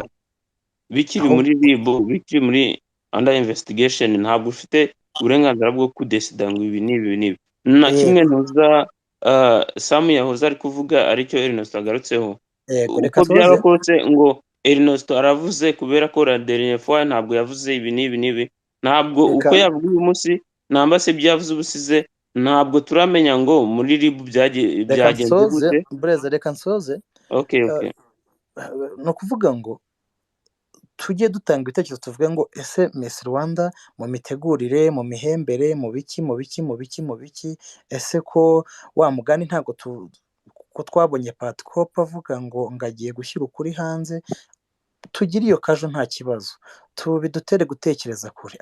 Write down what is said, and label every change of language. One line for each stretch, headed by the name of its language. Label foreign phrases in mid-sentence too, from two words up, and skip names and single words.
Kinyarwanda: Bikiri muri RIB, bikiri muri
English: under investigation,
Kinyarwanda: ntabwo ufite uburenganzira bwo kudesida ngo ibi n'ibi na kimwe ntuza. Sam yahoze ari kuvuga aricyo Ernest agarutseho, uko byaba kose ngo Ernest aravuze kubera ko
French: la dernière fois
Kinyarwanda: ntabwo yavuze ibi n'ibi, ntabwo uko yavuga uyu munsi namba se byavuze ubusize, ntabwo turamenya ngo muri RIB byagenze gute. Reka nsoze. Okay. No kuvuga ngo tujye dutanga ibitekerezo tuvuge ngo ese Miss Rwanda mu mitegurire, mu mihembere, mu biki, ese ko wa mugani ntabwo ko twabonye Patcop avuga ngo agiye gushyira ukuri hanze, tugire iyo kajo nta kibazo, bidutere gutekereza kure.